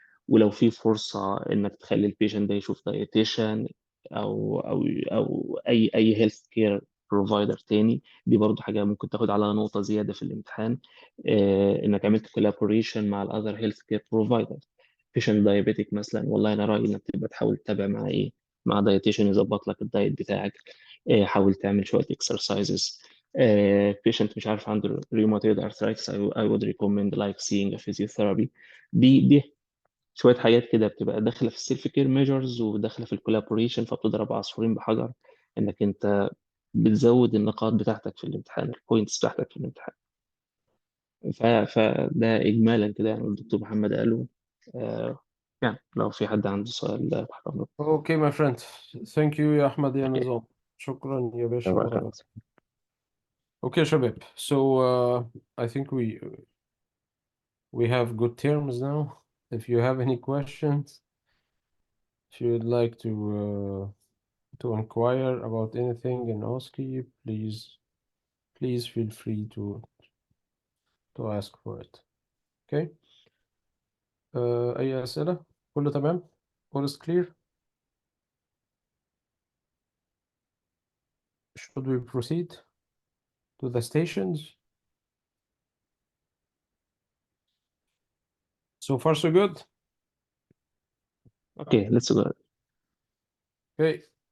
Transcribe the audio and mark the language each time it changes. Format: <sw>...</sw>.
<ar>ولو في فرصة إنك تخلي البيشنت ده يشوف دايتيشن أو أي هيلث كير بروفايدر تاني، دي برضو حاجة ممكن تاخد عليها نقطة زيادة في الامتحان. إنك عملت كولابوريشن مع الأذر هيلث كير بروفايدر. بيشنت دايابيتك مثلا، والله أنا رأيي إنك تبقى تحاول تتابع مع إيه، مع دايتيشن يظبط لك الدايت بتاعك. حاول تعمل شويه اكسرسايزز. بيشنت مش عارف عنده</ar> <en>rheumatoid arthritis I would recommend like seeing a physiotherapy.</en> <ar>دي شويه حاجات كده بتبقى داخله في السيلف كير ميجرز وداخله في الكولابوريشن، فبتضرب عصفورين بحجر، انك انت بتزود النقاط بتاعتك في الامتحان، البوينتس بتاعتك في الامتحان. فده اجمالا كده يعني الدكتور محمد قاله. يعني لو في حد عنده سؤال ده تحت امرك.</ar> <en>Okay, my friend. Thank you</en> <ar>يا أحمد يا نظام. شكرا يا باشا. Okay, شباب.</ar> <en>So I think we have good terms now. If you have any questions, if you would like to inquire about anything in OSCE, please feel free to ask for it. Okay.</en> <ar>أي أسئلة؟ كله تمام؟</ar> <en>All is clear? Should we proceed to the stations? So far, so good. Okay, let's go. Okay.</en>